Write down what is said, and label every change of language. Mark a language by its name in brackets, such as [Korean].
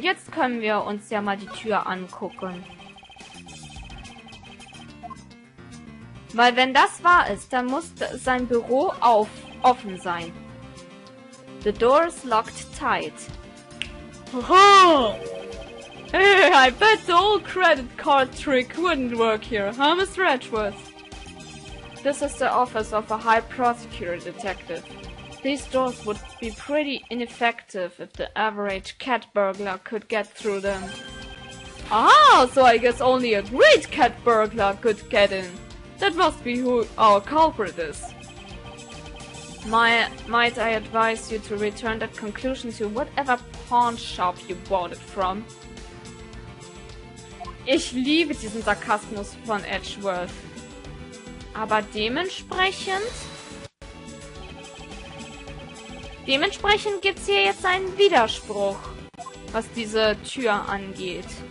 [German] Jetzt können wir uns ja mal die Tür angucken. Weil wenn das wahr ist, dann muss sein Büro offen sein. [English] The door is locked tight. Haha! Hey, I bet the old credit card trick wouldn't work here, huh, Mr. Edgeworth? This is the office of a high prosecutor detective. These doors would be pretty ineffective if the average cat burglar could get through them. Ah, so I guess only a great cat burglar could get in. That must be who our culprit is. Might I advise you to return that conclusion to whatever pawn shop you bought it from? [German] Ich liebe diesen Sarkasmus von Edgeworth. Aber dementsprechend gibt's hier jetzt einen Widerspruch, was diese Tür angeht.